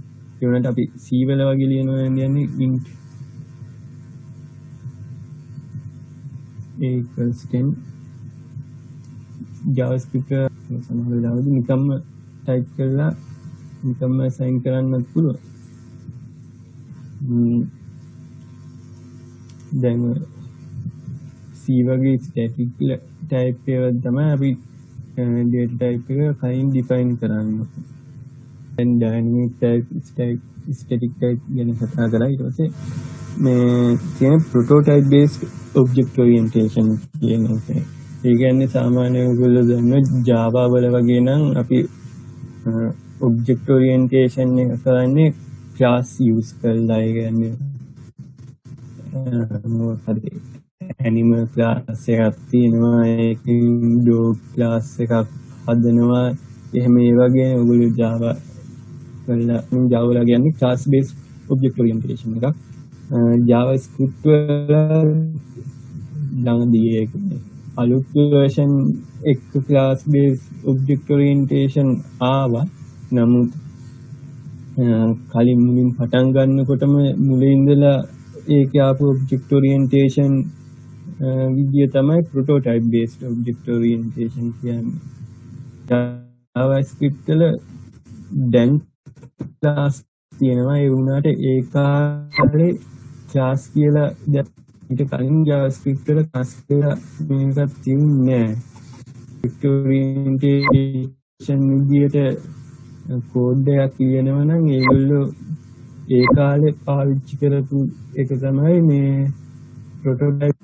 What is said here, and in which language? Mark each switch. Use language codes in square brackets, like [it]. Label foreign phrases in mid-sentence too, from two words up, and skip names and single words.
[si] ඒ වුණාට අපි C වල වගේ ලියනවා කියන්නේ [en] int a equals 10 [si] JavaScript සමහර වෙලාවදී නිකම්ම ටයිප් කරලා නිකම්ම assign කරන්නත් පුළුවන්. දැන් C වගේ [en] static type [si] එකක් තමයි අපි [en] data type [si] එක කලින් define කරන්නේ. දැන් [en] dynamic type static type [si] ගැන කතා කරා. ඊට පස්සේ මේ තියෙන [en] prototype based object orientation [si] කියන එක. ඒ කියන්නේ සාමාන්‍යයෙන් ඔයගොල්ලෝ දන්න Java වල වගේ නම් අපි [en] object orientation [si] එක කරන්නේ [en] class use [si] කරලා. ඒ කියන්නේ මොකද [en] animal class [si] එකක් තියෙනවා, ඒකෙන් [en] dog class [si] එකක් හදනවා. එහෙම ඒ වගේ ඔයගොල්ලෝ Java වල කියන්නේ [en] class based object orientation [si] එකක්. JavaScript වල ළඟදී ඒක අලුත් version එක [en] class based object orientation [si] ආවා. නමුත් කලින් මුලින් පටන් ගන්නකොටම මුලින් ඉඳලා ඒකේ ආපු [en] object orientation [si] විදිය තමයි [en] prototype based object orientation [si] කියන්නේ. JavaScript වල දැන් class තියෙනවා. ඒ වුණාට ඒ කාලේ class කියලා ඊට කලින් JavaScript වල class කියලා මේකක් තියුන්නේ නැහැ. [en] object orientation [si] විදියට කෝඩ් එකක් කියනවා නම් ඒගොල්ලෝ ඒ කාලේ පාවිච්චි කරපු එක තමයි මේ prototype.